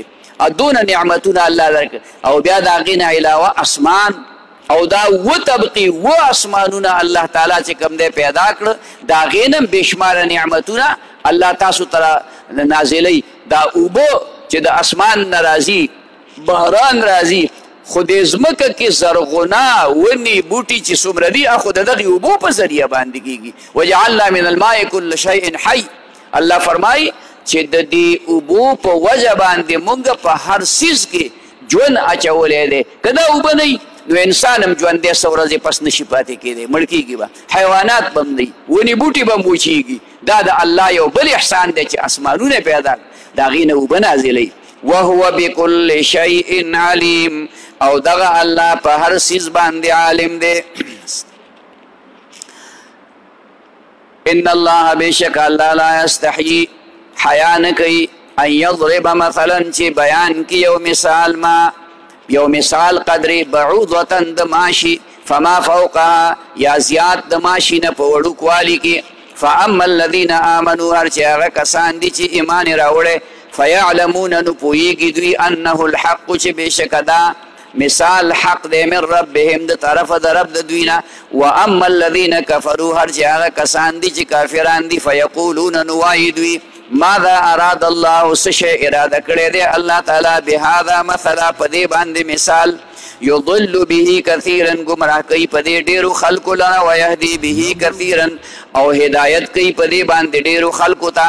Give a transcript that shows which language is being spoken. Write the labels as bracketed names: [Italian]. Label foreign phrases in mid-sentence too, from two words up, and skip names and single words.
[Pashto] دونه نعمتونه الله درکړي. او بیا د هغې نه علاوه اسمان، او دا و طبقې و اسمانونه الله تعالی چې کوم دی پیدا کړه، د هغې نه بېشماره نعمتونه الله تاسو ته نازلوي. دا اوبه چې د اسمان نه راځي، بحران راځي، خو د ځمکه کې زرغونه ونې بوټي چې څومره دي خو د دغې اوبو په ذریعه باندې کېږي. [Arabic] وجعلنا من الماء کل شیء حی، [Pashto] الله فرمایي چې د دې اوبو په وجه باندې مونږ په هر څیز کې ژوند اچولی دی. که دا اوبه نه نو انسان هم ژوندی څه ورځې پس نشي پاتې کېدی، مړ کېږي به، حیوانات به هم نه وي، ونې بوټي به هم وچېږي. دا د الله یو بل احسان دی چې اسمانونه پیدا کړي، د هغې نه اوبه نازلوي. [Arabic] وهو بكل شيء عليم، [Pashto] او دغه الله په هر څیز باندې عالم دی. [Arabic] ان الله [Pashto] بشک الله [Arabic] لا يستحيي، [Pashto] حیا نه کوي، [Arabic] ان یضرب مثلا [Pashto] چې بیان کی یو مثال، ما یو مثال [Arabic] قدر بعوضة [Pashto] د ماشي، [Arabic] فما فوقها [Pashto] یا زیات د ماشي نه په وړوکوالي کې. [Arabic] فاما الذين آمنوا، [Pashto] هر چې هغه کسان دي چې ایمان یې راوړی، فیعلمون نو پوهیږي دوی [Arabic] انه الحق [Pashto] چې بېشکه دا مثال حق دی [Arabic] من ربهم [Pashto] د طرفه د رب د دوی نه. [Arabic] واما الذین کفروا، [Pashto] هر چې هغه کسان دي چې کافران دي، فیقولون نو وایي دوی [Arabic] ماذا اراد الله، [Pashto] څه شی اراده کړی دی الله تعالی [Arabic] بهذا مثلا [Pashto] په دې باندې مثال، [Arabic] یضل به کثیرا [Pashto] گمراه کوي په دې ډېرو خلکو لره، [Arabic] ویهدي به کثیرا [Pashto] او هدایت کوي په دې باندې ډېرو خلکو ته.